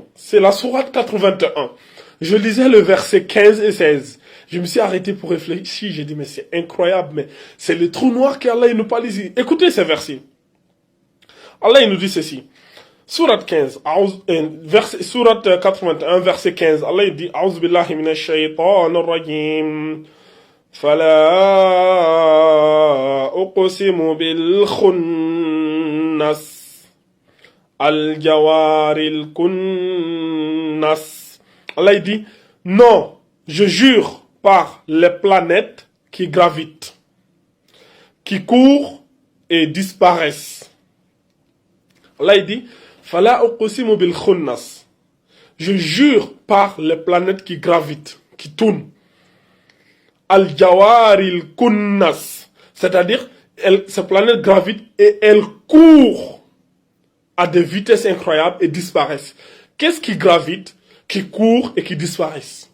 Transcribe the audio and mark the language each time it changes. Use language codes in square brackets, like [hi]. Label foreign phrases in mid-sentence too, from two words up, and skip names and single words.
[fr] C'est la sourate 81. Je lisais le verset 15 et 16. Je me suis arrêté pour réfléchir. J'ai dit, mais c'est incroyable, mais c'est le trou noir qu'Allah il nous parle ici. Écoutez ces versets. Allah il nous dit ceci. Sourate 15, sourate 81, verset 15. Allah il dit, [ar] أعوذ بالله من الشيطان الرجيم. فلا أقسم بالخنس. الجوار الكنس. [fr] Allah il dit, non, je jure par les planètes qui gravitent, qui courent et disparaissent. Allah il dit, [ar] فلا أقسم بالخنس. [fr] Je jure par les planètes qui gravitent, qui tournent. [ar] الجوار الكنس. [fr] C'est-à-dire, ces planètes gravitent et elles courent à des vitesses incroyables et disparaissent. Qu'est-ce qui gravite, qui court et qui disparaissent?